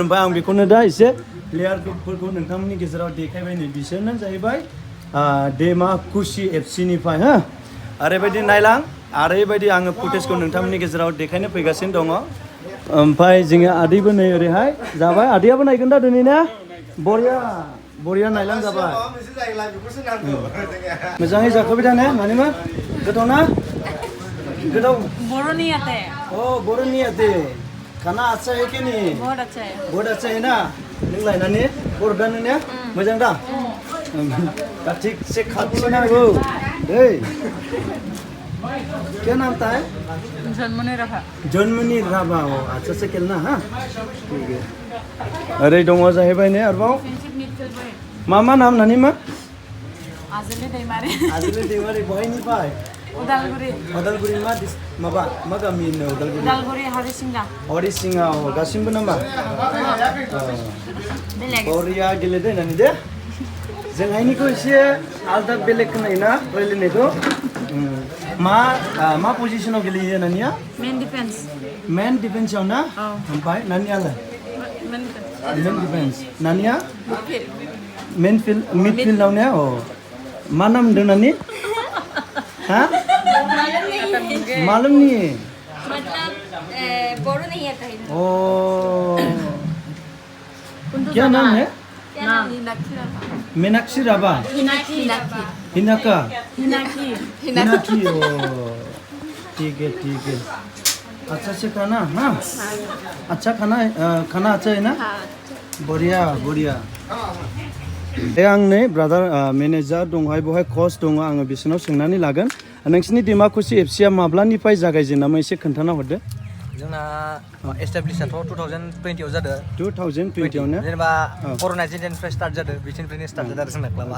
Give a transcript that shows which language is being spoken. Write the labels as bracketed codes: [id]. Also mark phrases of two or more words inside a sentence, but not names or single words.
[brx] ओमफ्राय आं बेखौनो दा एसे प्लेयारफोरखौ नोंथांमोननि गेजेराव देखायबाय नै बिसोरनो जाहैबाय डेमाकुसि एफसिनिफ्राय हो ओरैबायदि नायलां ओरैबायदि आङो फुटेजखौ नोंथांमोननि गेजेराव देखायनो फैगासिनो दङ। ओमफ्राय जोङो आदैबो नै ओरैहाय जाबाय आदैयाबो नायगोन दा दिनै ना बरिया नायलां जाबाय। मोजाङै जाखाबाय दा ने मानिमा गोथाव ना गोथाव बर'नि आते [hi] बर'नि आते खाना अच्छा है कि नहीं बहुत अच्छा है ना [brx] नों लायनानै बर'दा नों ने मोजां दा [hi] ठीक से [brx] खाथिना हो दै [hi] क्या नाम था है जन्मनि राभा अच्छा से खेलना हाँ ठीक है। [brx] अरे दङ जाहैबाय ने आरोबाव मा नाम नानि मा आजोले दैमारि बहायनिफ्राय उदालगुरि मा गामि होनो उदालगुरि हरिसिंगा गासिबो नामा बरिया गेलेदो होननानै दे जोंहायनिखौ एसे आलदा बेलेग खोनायोना रायलायनायखौ मा पजिसनाव गेलेयो नानिया मेन डिफेन्सआव ना ओमफ्राय नानियालाय मेन डिफेन्स नानिया मिडफिल्डआव ने मा नाम होनदों नानि [hi] हाँ मालूम नहीं है मतलब बोरो नहीं आता है। ओ क्या नाम है मीनाक्षी राभा हिनाकी ओ ठीक है अच्छा से खाना हाँ अच्छा खाना अच्छा है ना बढ़िया [brx] आं नै ब्रादार मेनेजार दंहाय बेवहाय कच दङ आङो बिसोरनाव सोंनानै लागोन नोंसिनि डेमाकुसि एफसिया माब्लानिफ्राय जागायजेनामोन एसे खोन्थाना हरदो। जोंना एस्टाब्लिशआथ' 2020आव जादों 2020 आवनो जेनेबा कर'ना जेननिफ्राय स्टार्ट जादों बिथिंनिफ्रायनो स्टार्ट जादों आरो जोंना क्लाबा।